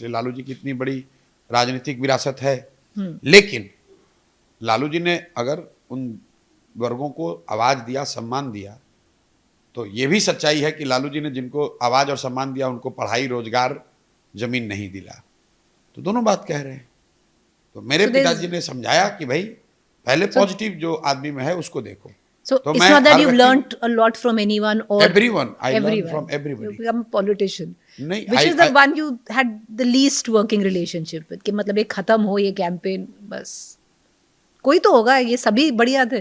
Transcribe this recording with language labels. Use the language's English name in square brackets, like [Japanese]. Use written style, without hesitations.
[Hindi] इसलिए लालू जी की इतनी बड़ी राजनीतिक विरासत है। लेकिन लालू जी ने अगर उन वर्गों को आवाज़ दिया, सम्मान दिया, तो ये भी सच्चाई है कि लालू जी ने जिनको आवाज़ और सम्मान दिया उनको पढ़ाई, रोजगार, जमीन नहीं दिला। तो दोनों बात कह रहे हैं। तो मेरे पिताजी ने समझाया कि भाई पहले पॉजिटिव जो आदमी में है उसको देखो। [English] So it's not that you've learnt a lot from anyone or everyone. I learned from everybody. You become a politician. [Hindi] नहीं, [English] Which is the one you had the least working relationship with? [Hindi] कि मतलब ये खत्म हो ये campaign, बस कोई तो होगा, ये सभी बढ़िया थे।